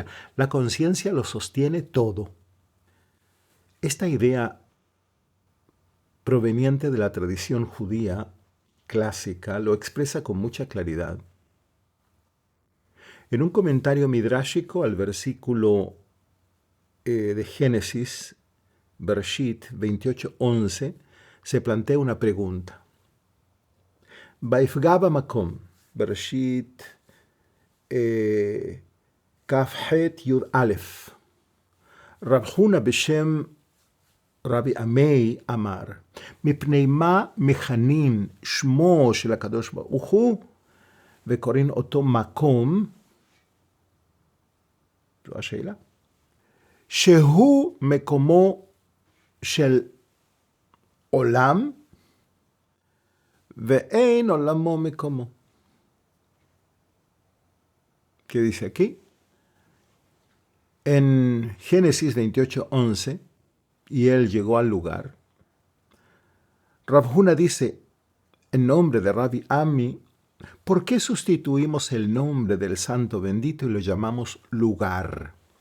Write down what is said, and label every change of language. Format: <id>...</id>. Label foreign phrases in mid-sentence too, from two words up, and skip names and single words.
<es>La conciencia lo sostiene todo. Esta idea proveniente de la tradición judía clásica lo expresa con mucha claridad. En un comentario midrashico al versículo de Génesis, Bereshit 28:11, se plantea una pregunta.</es> <he>ויפגע במקום, בראשית כח יא, רב הונא בשם רבי עמי אמר, מפני מה מכנים שמו של הקדוש ברוך הוא וקוראים אותו מקום, זו השאלה, שהוא מקומו של עולם ואין עולמו מקומו.</he> <es>¿Qué dice aquí? En Génesis 28:11, y él llegó al lugar. Rab Huna dice, en nombre de Rabbi Ami, ¿por qué sustituimos el nombre del santo bendito y lo llamamos lugar?</es>